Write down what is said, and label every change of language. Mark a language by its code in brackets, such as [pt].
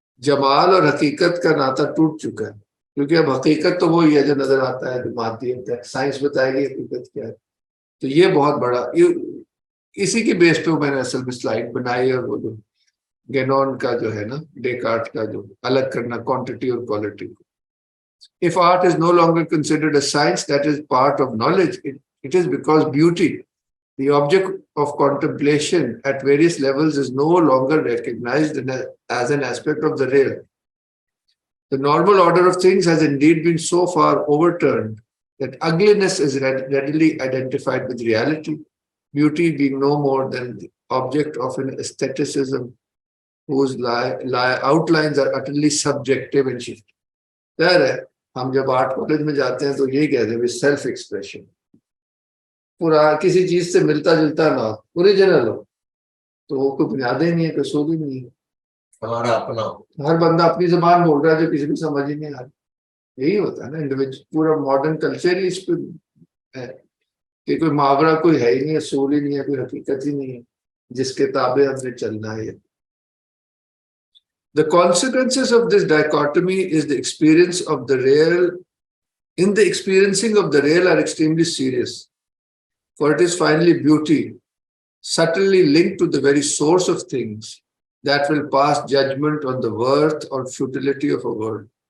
[ur] جمال اور حقیقت کا ناطہ ٹوٹ چکا ہے، کیونکہ اب حقیقت تو وہی ہے جو نظر آتا ہے، جو مادیت ہے. سائنس بتائے گی حقیقت کیا ہے. تو یہ بہت بڑا، اسی کی بیس پہ میں نے اصل میں سلائڈ بنائی. اور وہ جو گینون کا جو ہے نا، ڈیکارٹ کا جو الگ کرنا کوانٹٹی اور کوالٹی کو. [en] If art is no longer considered a science that is part of knowledge, it is because beauty, the object of contemplation at various levels, is no longer recognized as an aspect of the real. The normal order of things has indeed been so far overturned that ugliness is readily identified with reality, beauty being no more than the object of an aestheticism whose outlines are utterly subjective and shifting. [ur] ظاہر ہے ہم جب art college میں جاتے ہیں تو یہی کہتے ہیں سیلف ایکسپریشن. پورا کسی چیز سے ملتا جلتا نہ ہو، اوریجنل ہو، تو وہ کوئی بنیادیں نہیں ہے، کوئی اصول ہی نہیں ہے. ہمارا اپنا ہر بندہ اپنی زبان بول رہا ہے جو کسی کو سمجھ ہی نہیں آ رہا. یہی ہوتا ہے نا انڈیویجول. پورا ماڈرن کلچر ہی اس پہ ہے کہ کوئی محاورہ کوئی ہے ہی نہیں, اصول ہی نہیں ہے, کوئی حقیقت ہی نہیں ہے جس کے تابع ہم نے چلنا ہے. [en] The consequences of this dichotomy is the experience of the real, in the experiencing of the real are extremely serious, for it is finally beauty, subtly linked to the very source of things, that will pass judgment on the worth or futility of a world.